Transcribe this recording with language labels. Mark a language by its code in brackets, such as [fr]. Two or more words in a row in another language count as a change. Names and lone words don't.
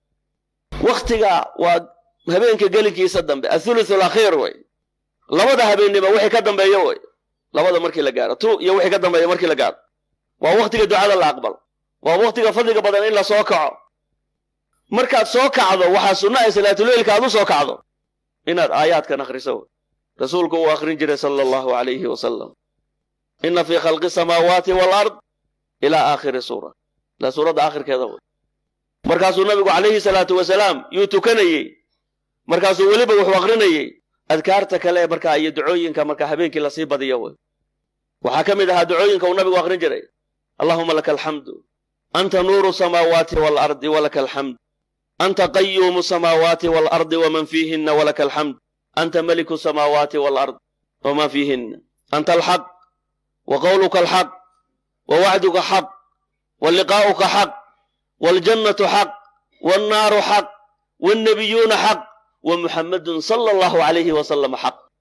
[so] waqtiga waa habeenka gelinkiisa dambe [ar] الثلث الأخير [so] way labada habeenimo wixii ka dambeeyo way labada markii la gaaro tu iyo wixii ka dambeeyo markii la gaaro waa waqtiga ducada la aqbal waa waqtiga fadliga badan in la soo kaco markaad soo kacdo waxa sunna ay salaatul leelka aad soo kacdo inaad aayaadkan akhriso rasuulku uu akhrin jiray [ar] صلى الله عليه وسلم إن في خلق السماوات والأرض [so] ila aakhir sura la surada aakhirkeeda markaasuu nabigu [ar] عليه الصلاة والسلام [so] yu tukanayay markaasuu waliba wuxuu akhrinayay adkaarta kale marka ay ducooyinka marka habeenkii la sii badiyo waxa kamid ah ducooyinka uu nabigu akhrin jiray [ar] اللهم لك الحمد أنت نور السماوات والأرض ولك الحمد أنت قيوم السماوات والأرض ومن فيهن ولك الحمد أنت ملك السماوات والأرض وما فيهن أنت الحق وقولك الحق ووعدك حق ولقاؤك حق والجنة حق والنار حق والنبيون حق ومحمد صلى الله عليه وسلم حق